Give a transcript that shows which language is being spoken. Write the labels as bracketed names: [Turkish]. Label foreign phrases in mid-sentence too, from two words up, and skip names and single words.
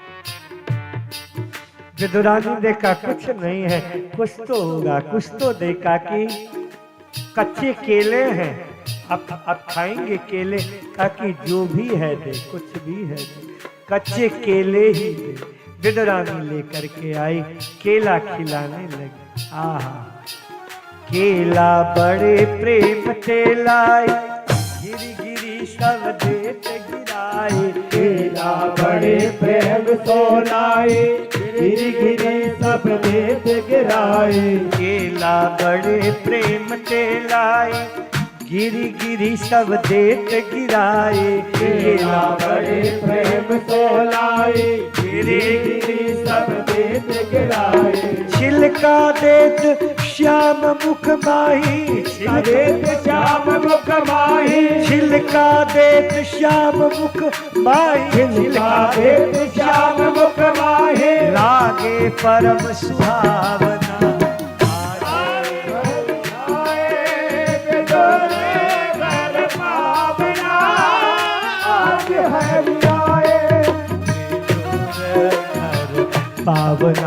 [Hindi] विदुरानी देखा कुछ नहीं है, कुछ तो होगा, कुछ तो दे काकी। कच्चे केले हैं, अब खाएंगे केले। काकी जो भी है दे, कुछ भी है दे, कच्चे केले ही दे। विदुरानी लेकर के आई, केला खिलाने लगी। [Braj] आहा, केला बड़े प्रेम ते लाई, गिरी गिरी सब देत गिराए। केला बड़े प्रेम तो लाई, गिरी गिरी सब देत गिराए। केला बड़े प्रेम ते लाई, गिरी गिरी सब देत गिराए। केला बड़े प्रेम तो लाई, गिरी गिरी सब देत गिराए। छिलका देत श्याम मुख माही, देत श्याम मुख माही। छिलका देत श्याम मुख माही, छिलका देत श्याम मुख माही। लागे परम सुहावना, पावना।